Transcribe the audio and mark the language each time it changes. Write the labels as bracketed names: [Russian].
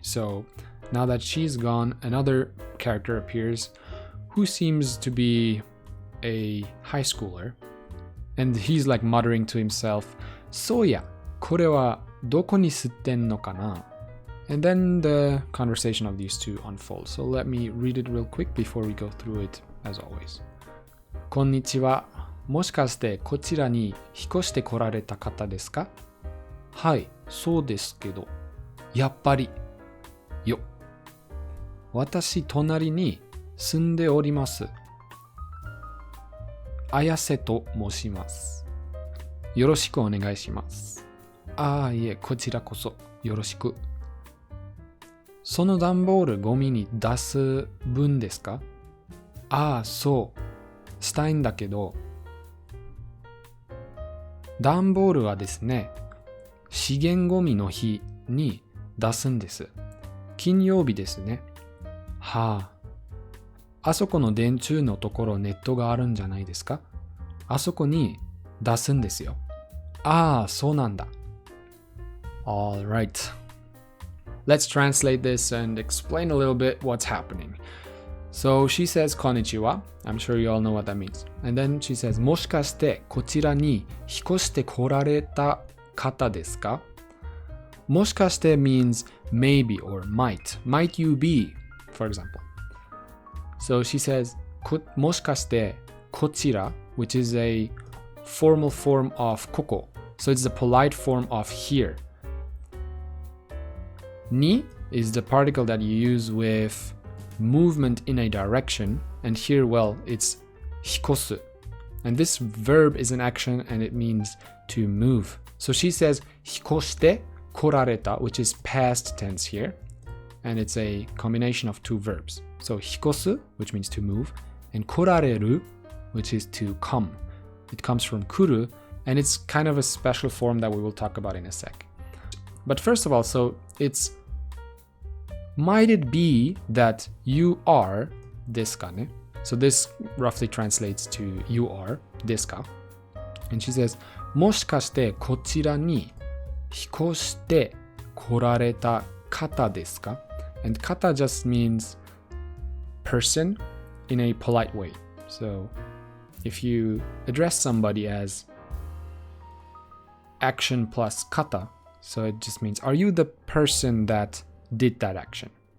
[English] So now that she's gone, another character appears who seems to be a high schooler, and he's like muttering to himself, "Soya, [Japanese] これはどこに吸ってんのかな?" [English] And then the conversation of these two unfolds. So let me read it real quick before we go through it, as always. [Japanese] こんにちは。もしかしてこちらに引っ越してこられた方ですか？はい、そうですけど。やっぱり。よ。私、隣に住んでおります。綾瀬と申します。よろしくお願いします。ああ、いえ、こちらこそよろしく。その段ボールゴミに出す分ですか？ああ、そう。したいんだけど。段ボールはですね、資源ゴミの日に出すんです。金曜日ですね。はあ。あそこの電柱のところネットがあるんじゃないですか？あそこに出すんですよ。ああ、そうなんだ。 [English] All right. Let's translate this and explain a little bit what's happening. So she says konnichiwa. I'm sure you all know what that means. And then she says [Japanese] もしかしてこちらに引っ越してこられた方ですか？ [English] もしかして means maybe or might. Might you be, for example. So she says もしかしてこちら, which is a formal form of ここ. So it's the polite form of here. Ni is the particle that you use with movement in a direction, and here, well, it's hikosu. And this verb is an action and it means to move. So she says hikoshite korareta, which is past tense here, and it's a combination of two verbs. So hikosu, which means to move, and korareru, which is to come. It comes from kuru, and it's kind of a special form that we will talk about in a sec. But first of all, so it's might it be that you are desu ka ne? So this roughly translates to you are desu ka. And she says [Japanese] もしかしてこちらに引っ越してこられた方ですか? [English] And kata just means person in a polite way. So if you address somebody as action plus kata, so it just means, are you the person that did that action?